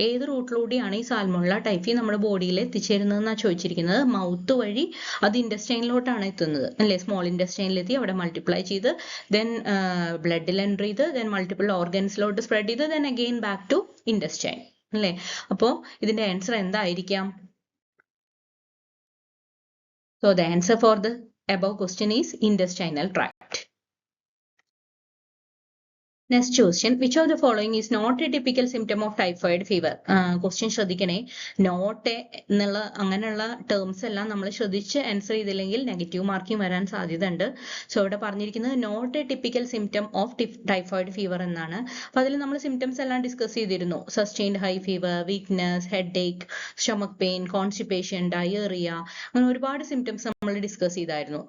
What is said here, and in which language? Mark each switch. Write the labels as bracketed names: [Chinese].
[Malayalam] ഏത് റൂട്ടിലൂടെയാണ് ഈ salmonella typhi നമ്മുടെ ബോഡിയിൽ എത്തിച്ചേരുന്നതെന്നാണ് ചോദിച്ചിരിക്കുന്നത്. മൗത്ത് വഴി അത് ഇൻഡസ്റ്റൈനിലോട്ടാണ് എത്തുന്നത് അല്ലേ? സ്മോൾ ഇൻഡസ്റ്റൈനിലെത്തി അവിടെ മൾട്ടിപ്ലൈ ചെയ്ത് ദെൻ ബ്ലഡിൽ എൻ്റർ ചെയ്ത് ദെൻ മൾട്ടിപ്പിൾ ഓർഗൻസിലോട്ട് സ്പ്രെഡ് ചെയ്ത് [English] then again back to intestine [Malayalam] അല്ലേ? അപ്പോൾ ഇതിന്റെ ആൻസർ എന്തായിരിക്കാം? [English] So the answer for the above question is intestinal tract. Next question, which of the following is not a typical symptom of typhoid fever? [Malayalam] Question ശ്രദ്ധിക്കണേ, not എന്നുള്ള അങ്ങനെയുള്ള terms എല്ലാം നമ്മൾ ശ്രദ്ധിച്ച് ആൻസർ ചെയ്തില്ലെങ്കിൽ നെഗറ്റീവ് മാർക്കിംഗ് വരാൻ സാധ്യത ഉണ്ട്. സോ ഇവിടെ പറഞ്ഞിരിക്കുന്നത് [English] not a typical symptom of typhoid fever [Malayalam] എന്നാണ്. അപ്പോൾ അതിൽ നമ്മൾ സിംറ്റംസ് എല്ലാം ഡിസ്കസ് ചെയ്തിരുന്നു. Sustained high fever, weakness, head ഏക്ക്, സ്റ്റൊമക് പെയിൻ, കോൺസ്റ്റിപ്പേഷൻ, ഡയേറിയ, അങ്ങനെ ഒരുപാട് സിംറ്റംസ് നമ്മൾ ഡിസ്കസ് ചെയ്തായിരുന്നു.